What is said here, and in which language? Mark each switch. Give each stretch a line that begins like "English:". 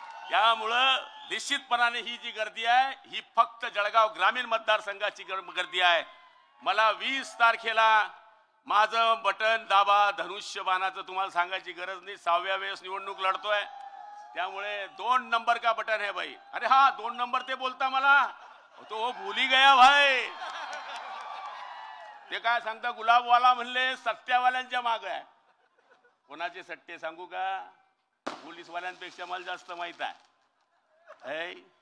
Marathi: त्यामुळं निश्चितपणाने ही जी गर्दी आहे, ही फक्त जळगाव ग्रामीण मतदारसंघाची गर्दी आहे. मला 20 तारखेला माझं बटन दाबा, धनुष्यबाणाचं तुम्हाला सांगायची गरज नाही. 6व्या वेळेस निवडणूक लढतोय.
Hindi: त्यामुळे 2 नंबर का बटन है भाई.
Marathi: अरे हा 2 नंबर ते बोलता मला,
Hindi: तो भूली गया भाई.
Marathi: ते काय सांगता, गुलाबवाला म्हणले सट्ट्यावाल्यांच्या माग आहे. कोणाचे सट्टे सांगू का? पोलीसवाल्यांपेक्षा मला जास्त माहित आहे.